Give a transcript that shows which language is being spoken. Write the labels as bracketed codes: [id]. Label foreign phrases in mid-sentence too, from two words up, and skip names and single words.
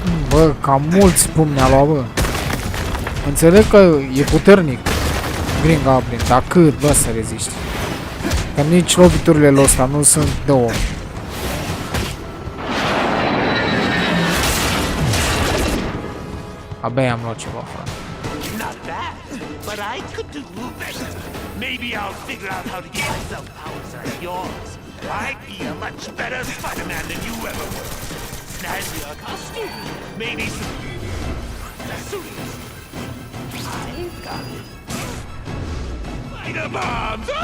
[ro] Bă, cam mulți pumni a luat, bă. Înțeleg că e puternic Green Goblin, dar cât, bă, să reziști? Că nici loviturile lor ăsta nu sunt de om. Abia am luat ceva, frate. [en] Not bad, but I could do better. Maybe I'll figure out how to get myself powers like yours. I'd be a much better Spider-Man than you ever were. Snag me a costume, maybe some accessories. I've got it. Spider bombs!